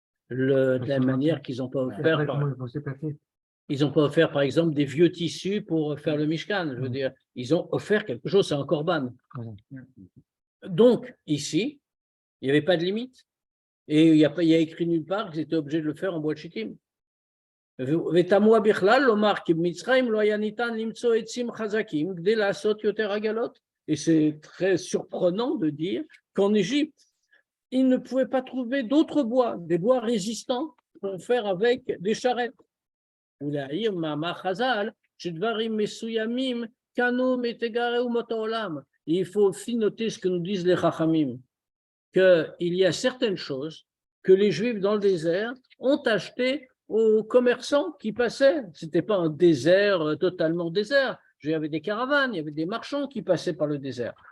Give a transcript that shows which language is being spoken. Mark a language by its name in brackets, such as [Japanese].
[French] De la manière qu'ils n'ont pas offert. Ils n'ont pas offert, par exemple, des vieux tissus pour faire le Mishkan. Je veux dire, ils ont offert quelque chose, c'est un korban. Donc, ici, il n'y avait pas de limite. Et il y a écrit nulle part qu'ils étaient obligés de le faire en bois de chittim. [Hebrew] ותמוה בכלל לומר כי במצרים לא היה ניתן למצוא עצים חזקים כדי לעשות יותר עגלות. [French] Et c'est très surprenant de dire qu'en Égypte, ils ne pouvaient pas trouver d'autres bois, des bois résistants pour faire avec des charrettes. [Hebrew] ולהעיר מאמר חז"ל שדברים מסוימים קנו מתגרי אומות העולם. [French] Il faut aussi noter ce que nous disent les Chachamim, qu'il y a certaines choses que les Juifs dans le désert ont achetées aux commerçants qui passaient. Ce n'était pas un désert totalement désert. Il y avait des caravanes, il y avait des marchands qui passaient par le désert.